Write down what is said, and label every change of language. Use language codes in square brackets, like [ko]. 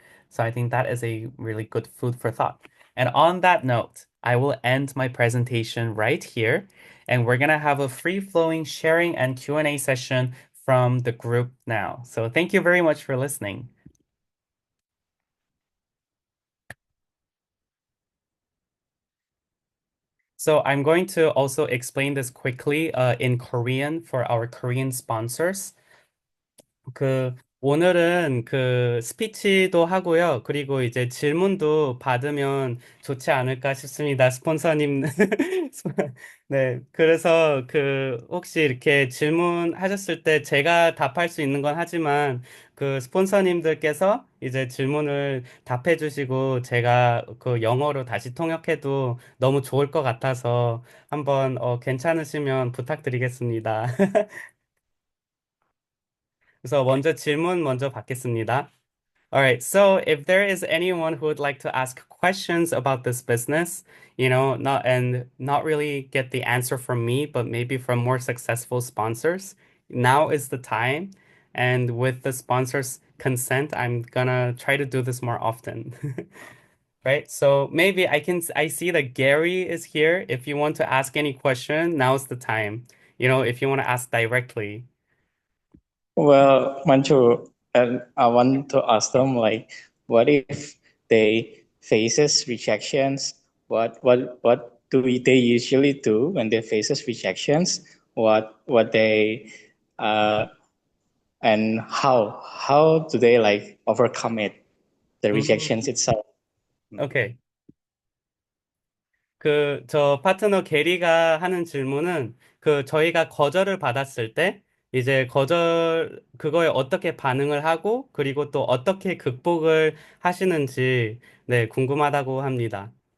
[en] So, I think that is a really good food for thought. And on that note, I will end my presentation right here, and we're gonna have a free-flowing sharing and Q&A session from the group now. So, thank you very much for listening. So, I'm going to also explain this quickly in Korean for our Korean sponsors. [ko] 그 오늘은 그 스피치도 하고요. 그리고 이제 질문도 받으면 좋지 않을까 싶습니다. 스폰서님. 네. 그래서 그 혹시 이렇게 질문하셨을 때 제가 답할 수 있는 건 하지만 그 스폰서님들께서 이제 질문을 답해 주시고 제가 그 영어로 다시 통역해도 너무 좋을 것 같아서 한번 괜찮으시면 부탁드리겠습니다. 그래서 먼저 질문 먼저 받겠습니다. [en] All right, so if there is anyone who would like to ask questions about this business, not really get the answer from me, but maybe from more successful sponsors, now is the time. And with the sponsors' consent, I'm gonna try to do this more often. Right? So maybe I see that Gary is here. If you want to ask any question, now's the time. If you want to ask directly. Well, Manju, I want to ask them like, what if they faces rejections? What they usually do when they faces rejections? What they uh and how do they like overcome it? The rejections itself. Okay. [ko] 저 파트너 게리가 하는 질문은 저희가 거절을 받았을 때 이제 그거에 어떻게 반응을 하고 그리고 또 어떻게 극복을 하시는지 네, 궁금하다고 합니다.